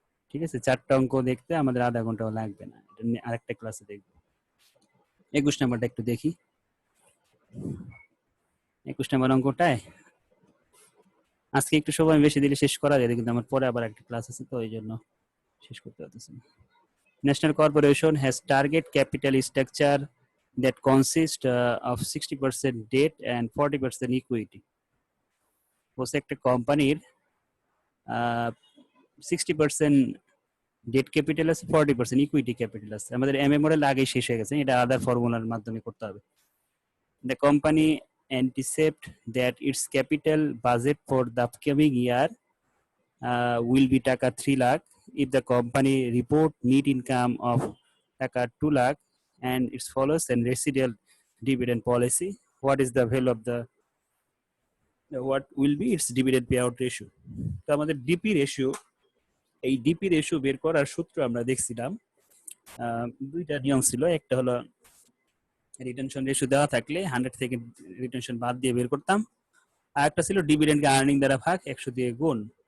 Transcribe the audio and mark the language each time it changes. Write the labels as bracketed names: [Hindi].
[Bangla] ঠিক আছে, 4টা অঙ্ক দেখতে আমাদের আধা ঘন্টাও লাগবে না, এটা আরেকটা ক্লাসে দেখবো। 21 নাম্বারটা একটু দেখি। 21 নাম্বার অঙ্কটায় আজকে একটু সময় বেশি দিলে শেষ করা যায়, কিন্তু আমার পরে আবার একটা ক্লাস আছে, তো ওই জন্য শেষ করতে পারতেছি না। [English] National Corporation has target capital structure that consists of 60% debt and 40% equity. [Bangla] বলছে একটা কোম্পানির 60% ডেট ক্যাপিটাল আছে, 40% ইকুইটি ক্যাপিটাল আছে। আমাদের এমএ মডেল আগেই শেষ হয়ে গেছে, এটা আদার ফর্মুলার মাধ্যমে করতে হবে। [English] The company anticipate that its capital budget for the upcoming year will be taka 3 lakh. If the company report net income of taka 2 lakh and it follows an residual dividend policy, what is the value of the what will be its dividend payout ratio? [Bangla] তো আমাদের DP ratio, এই DP ratio বের করার সূত্র আমরা দেখছিলাম, দুইটা নিয়ম ছিল। একটা হলো রিটেনশন রেশিও দেওয়া থাকলে 100 থেকে রিটেনশন বাদ দিয়ে বের করতাম, আর একটা ছিল ডিভিডেন্ডকে আর্নিং দ্বারা ভাগ 100 দিয়ে গুণ।